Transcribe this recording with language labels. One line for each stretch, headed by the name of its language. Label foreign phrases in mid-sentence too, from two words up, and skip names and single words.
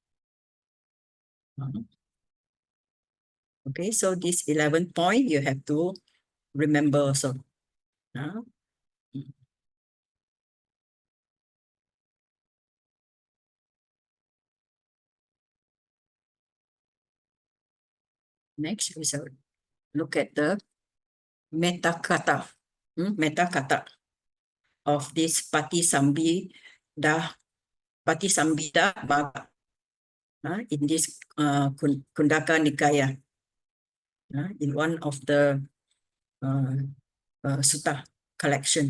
English: Okay, so this 11 point you have to remember also. Next, we shall look at the
Pali: metta kata. Metta kata
English: of this Patisambhida Bhava in this Kundaka Nikaya, in one of the sutta collection.